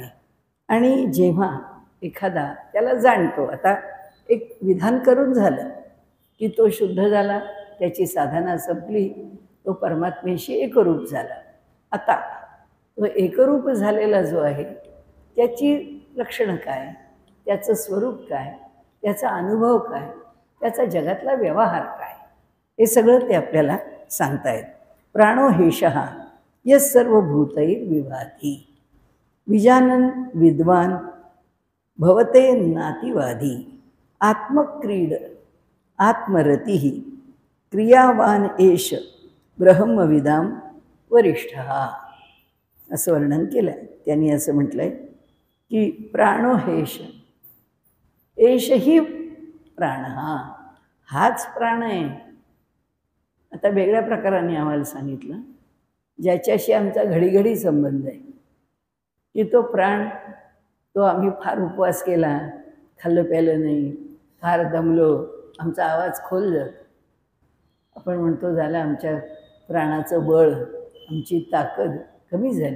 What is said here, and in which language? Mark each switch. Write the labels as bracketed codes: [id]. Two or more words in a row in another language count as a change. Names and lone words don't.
[mr] आणि जेव्हा एखादा त्याला जाणतो, आता एक विधान करून झालं की तो शुद्ध झाला, त्याची साधना संपली, तो परमात्म्याशी एकरूप झाला. आता तो एकरूप झालेला जो आहे त्याची लक्षणं काय, त्याचं स्वरूप काय, त्याचा अनुभव काय, त्याचा जगातला व्यवहार काय, हे सगळं ते आपल्याला सांगतायत. [sa] प्राणो हेशः यस् सर्वभूतैर्विभाति विजानन विद्वान भवते नातिवादी आत्मक्रीड आत्मरतिः क्रियावान एष ब्रह्मविदां वरिष्ठः. [mr] असं वर्णन केलं आहे त्यांनी. असं म्हटलं आहे की [sa] प्राणो हेश, एष ही प्राण, [mr] हाच प्राण आहे. आता वेगळ्या प्रकाराने आम्हाला सांगितलं, ज्याच्याशी आमचा घडीघडी संबंध आहे की तो प्राण, तो आम्ही फार उपवास केला, खाल्लं प्यालं नाही, फार दमलो, आमचा आवाज खोल जातो, आपण म्हणतो झालं आमच्या प्राणाचं बळ, आमची ताकद कमी झाली.